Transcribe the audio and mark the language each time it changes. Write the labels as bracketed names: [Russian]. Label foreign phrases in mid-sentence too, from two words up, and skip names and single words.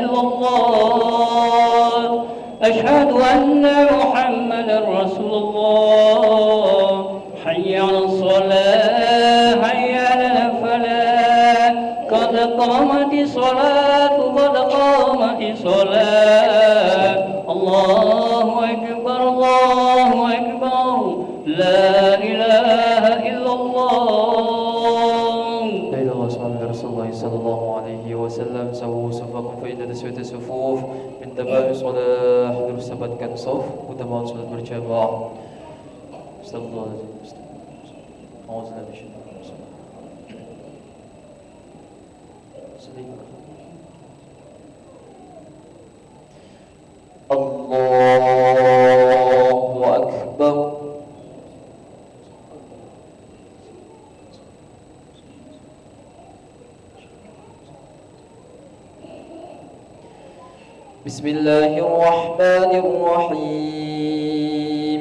[Arabic] إلا الله أشهد أن محمدا رسول الله حي على الصلاة حي على الفلاح قد قامت الصلاة قد قامت الصلاة الله أكبر لا إله إلا الله. لا إله إلا الله رسول الله صلى الله عليه وسلم. سووا صفوفكم فإن تسوية الصفوف من تمام الصلاة. [Indonesian] Harus dapatkan saf utama salat berjamaah. Astagfirullahaladzim. [Arabic] الله أكبر. Bismillahirrahmanirrahim.